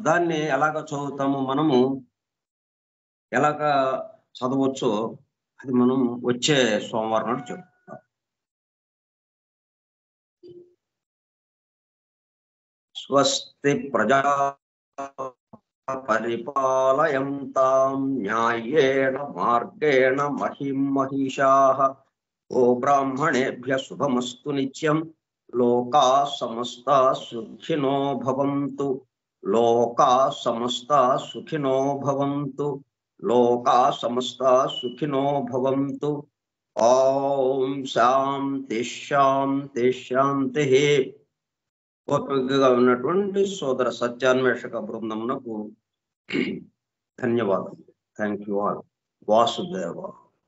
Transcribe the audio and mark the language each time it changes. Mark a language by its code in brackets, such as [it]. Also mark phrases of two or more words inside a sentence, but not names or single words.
[te] దాన్ని ఎలాగ చదువుతామో, మనము ఎలాగా చదవచ్చో అది మనం వచ్చే సోమవారం నాడు చెప్పుకుంటాం. [sa] స్వస్తి ప్రజా పరిపాలయంతాం న్యాయేణ మార్గేణ మహిం మహిషాః. ఓ బ్రాహ్మణేభ్య శుభమస్తు నిత్యం. లోకా సమస్తా సుఖినో భవంతు. లోకా సమస్తా సుఖినో భవంతు. లోకా సమస్తా సుఖినో భవంతు. ఓం శాంతి శాంతి శాంతి. [te] ఓపికగా ఉన్నటువంటి సోదర సత్యాన్వేషక బృందమునకు ధన్యవాదాలు. [en] Thank you all. వాసుదేవ.